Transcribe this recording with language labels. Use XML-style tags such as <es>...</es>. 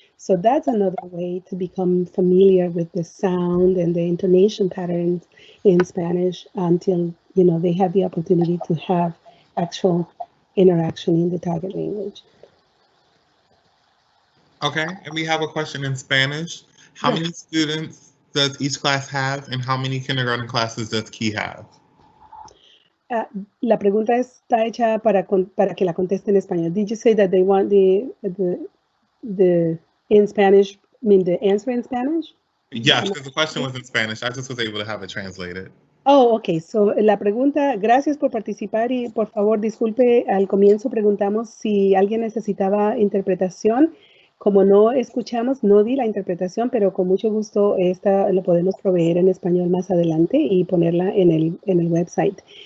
<en>So that's another way to become familiar with the sound and the intonation patterns in Spanish until, you know, they have the opportunity to have actual interaction in the target language. Okay, and we have a question in Spanish. How Yes. many students does each class have, and how many kindergarten classes does Key have?</en> <es>La pregunta está hecha para que la conteste en español.</es> <en>Did you say that they want the in Spanish, I mean the answer in Spanish? Yes, because the question was in Spanish. I just was able to have it translated. Oh, ok.</en> <es>So, la pregunta, gracias por participar y por favor disculpe, al comienzo preguntamos si alguien necesitaba interpretación. Como no escuchamos, no di la interpretación, pero con mucho gusto esta lo podemos proveer en español más adelante y ponerla en el website.</es>